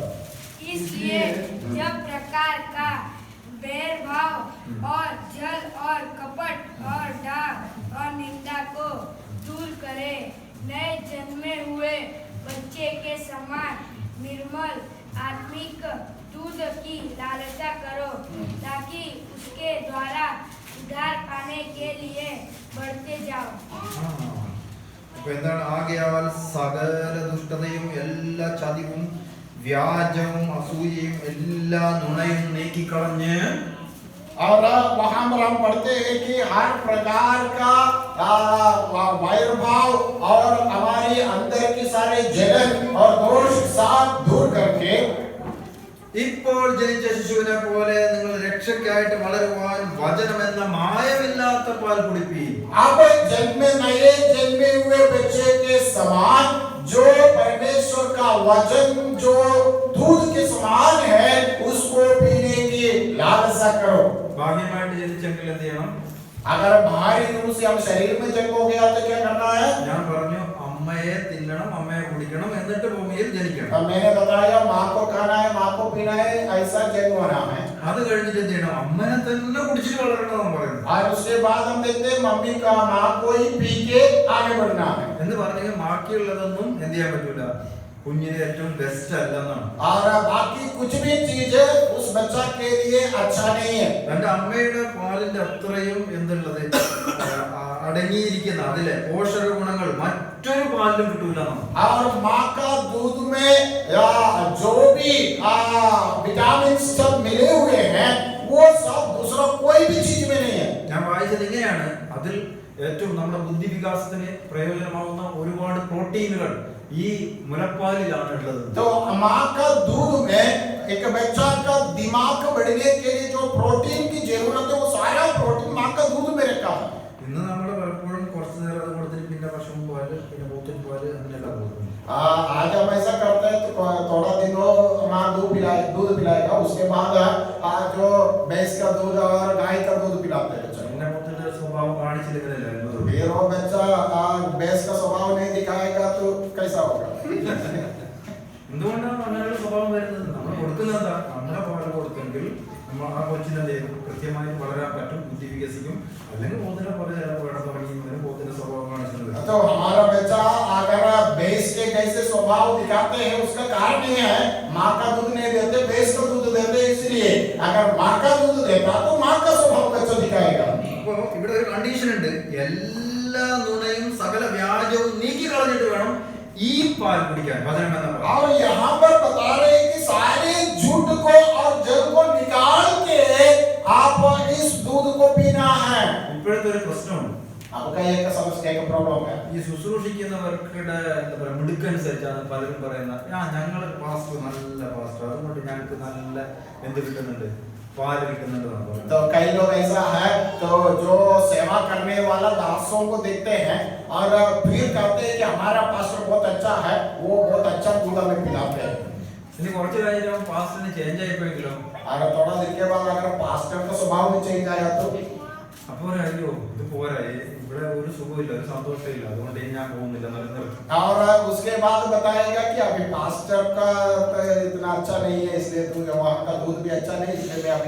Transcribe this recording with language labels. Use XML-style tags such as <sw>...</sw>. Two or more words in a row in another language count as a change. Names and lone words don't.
<hi>इसलिए जब प्रकार का बैरभाव और जल और कपट और डाह और निंदा को दूर करे, नए जन्मे हुए बच्चे के समान निर्मल आत्मिक दूध की लालसा करो, ताकि उसके द्वारा उद्धार पाने के लिए बढ़ते जाओ।</hi> <ml>അപ്പൊ എന്താണ്? ആകയാൽ സകല ദുഷ്ടതയും എല്ലാ ചതിവും വ്യാജവും അസൂയയും എല്ലാ നുണയും നീക്കിക്കളഞ്ഞ്,</ml> <hi>और वहां पर हम पढ़ते हैं कि हर प्रकार का वैरभाव और हमारे अंदर के सारे जलन और दोष साफ दूर करके</hi> <ml>ഇപ്പോൾ ജനിച്ച ശിശുവിനെ പോലെ നിങ്ങൾ രക്ഷയ്ക്കായിട്ട് വളരുവാൻ വചനമെന്ന മായമില്ലാത്ത പാൽ കുടിപ്പീൻ.</ml> <hi>अब नए जन्मे हुए बच्चे के समान जो परमेश्वर का वचन जो दूध के समान है उसको पीने की लालसा करो।</hi> <ml>ബാഹ്യമായിട്ട് ജനിച്ചെങ്കിൽ എന്ത് ചെയ്യണം?</ml> <hi>अगर बाहरी रूप से हम शरीर में जन्म हो गया तो क्या करना है?</hi> <ml>ഞാൻ പറഞ്ഞു, അമ്മയെ തിന്നണം, അമ്മയെ കുടിക്കണം, എന്നിട്ട് ഭൂമിയിൽ ജനിക്കണം.</ml> <hi>अब मैंने बताया माँ को खाना है, माँ को पीना है, ऐसा जन्म होना है।</hi> <ml>അത് കഴിഞ്ഞിട്ട് എന്ത് ചെയ്യണം? അമ്മനെ തന്നെ കുടിച്ചിട്ട് വളരണമെന്ന് പറയുന്നത്.</ml> <hi>और उसके बाद हम देखते हैं मम्मी का माँ को ही पी के आगे बढ़ना है।</hi> <ml>എന്ന് പറഞ്ഞെങ്കിൽ ബാക്കിയുള്ളതൊന്നും എന്ത് ചെയ്യാൻ പറ്റൂല, കുഞ്ഞിന് ഏറ്റവും ബെസ്റ്റ് അല്ലെന്നാണ്.</ml> <hi>और बाकी कुछ भी चीज उस बच्चा के लिए अच्छा नहीं है।</hi> <ml>തന്റെ അമ്മയുടെ പാലിന്റെ അത്രയും എന്തുള്ളത് അടങ്ങിയിരിക്കുന്ന അതിലെ പോഷക ഗുണങ്ങൾ മറ്റൊരു പാലിലും കിട്ടൂല.</ml> <hi>और माँ का दूध में जो भी विटामिन सब मिले हुए हैं वो सब दूसरा कोई भी चीज में नहीं है।</hi> <ml>ഞാൻ വായിച്ചത് ഇങ്ങനെയാണ്, അതിൽ ഏറ്റവും ഏറ്റവും നമ്മുടെ ബുദ്ധി വികാസത്തിന് പ്രയോജനമാകുന്ന ഒരുപാട് പ്രോട്ടീനുകൾ ഈ മുലപ്പാലിലാണ് ഉള്ളത്.</ml> <hi>तो माँ का दूध में एक बच्चा का दिमाग बढ़ने के लिए जो प्रोटीन की जरूरत है वो सारा प्रोटीन माँ का दूध में रखा है.</hi> <ml>ഇന്ന് നമ്മൾ പലപ്പോഴും കുറച്ചു നേരം അത് കൊടുത്തിട്ട് പിന്നെ പശുവും പാല് പിന്നെ പോത്തിൻ പാല് അങ്ങനെയൊക്കെ കൊടുക്കും.</ml> <hi>आज हम ऐसा करते हैं तो थोड़ा दिन हो माँ दूध पिलाएगा, उसके बाद जो भैंस का दूध और गाय का दूध पिलाते हैं.</hi> <ml>പിന്നെ പോത്തിന്റെ സ്വഭാവം കാണിച്ചില്ലെങ്കിലല്ലേ അത്ഭുതം.</ml> <hi>फिर वो बच्चा भैंस का स्वभाव नहीं दिखाएगा तो कैसा होगा?</hi> <ml>എന്തുകൊണ്ടാണ് അങ്ങനെ ഒരു സ്വഭാവം വരുന്നത്? നമ്മൾ കൊടുക്കുന്നത് എന്താ? നമ്മുടെ പാല് കൊടുത്തെങ്കിൽ നമ്മൾ ആ കൊച്ചിനെ കൃത്യമായി വളരാൻ പറ്റും, ബുദ്ധി വികസിക്കും. അല്ലെങ്കിൽ പോത്തിന്റെ പോലെ തുടങ്ങിയതിന് പോത്തിന്റെ സ്വഭാവം കാണിച്ചത്.</ml> <hi>तो हमारा बच्चा अगर भैंस के कैसे स्वभाव दिखाते हैं उसका कारण ये है माँ का दूध नहीं देते, भैंस का दूध देते. इसलिए अगर माँ का दूध देता तो माँ का स्वभाव बच्चा दिखाएगा.</hi> <ml>അപ്പോ ഇവിടെ ഒരു കണ്ടീഷൻ ഉണ്ട്. എല്ലാ നുണയും സകല വ്യാജവും നീക്കി കളഞ്ഞിട്ട് വേണം ഈ പാൽ കുടിക്കാൻ. വചനം എന്ന പാൽ.</ml> <hi>और यहाँ पर बता रहे हैं कि सारे झूठ को और जल को निकाल के आप इस दूध को पीना है.</hi> <ml>ഇപ്പോഴത്തെ ഒരു പ്രശ്നമുണ്ട്.</ml> <hi>आपका एक समस्या का प्रॉब्लम है.</hi> <ml>ഈ ശുശ്രൂഷിക്കുന്നവർക്കുടെ എന്താ പറയുക മിടുക്കനുസരിച്ചാണ് പലരും പറയുന്നത്, ഞങ്ങൾ പാസ്റ്റർ നല്ല പാസ്റ്റർ, അതുകൊണ്ട് ഞങ്ങൾക്ക് നല്ല എന്ത് കിട്ടുന്നുണ്ട്, പാല് കിട്ടുന്നുണ്ട്.</ml> <hi>तो कई लोग ऐसा है तो जो सेवा करने वाला दासों को देखते हैं और फिर कहते हैं कि हमारा पास्टर बहुत अच्छा है, वो बहुत अच्छा दूध हमें पिलाते हैं.</hi> <ml>ഇനി കുറച്ച് കഴിഞ്ഞാൽ പാസ്റ്ററിന് ചേഞ്ച് ആയിപ്പോയെങ്കിലോ,</ml> <hi>और थोड़ा दिन के बाद अगर पास्टर का स्वभाव में चेंज आया तो</hi> <ml>അപ്പോൾ അയ്യോ ഇത് പോരാ, ഇവിടെ ഒരു സുഖമില്ല, ഒരു സന്തോഷമില്ല, അതുകൊണ്ട് ഞാൻ പോകുന്നില്ല, നിർത്തി.</ml> <hi>और उसके बाद बताएगा कि अभी पास्टर का इतना अच्छा नहीं है, इसलिए वहाँ का दूध भी अच्छा नहीं, इसलिए मैं अभी</hi>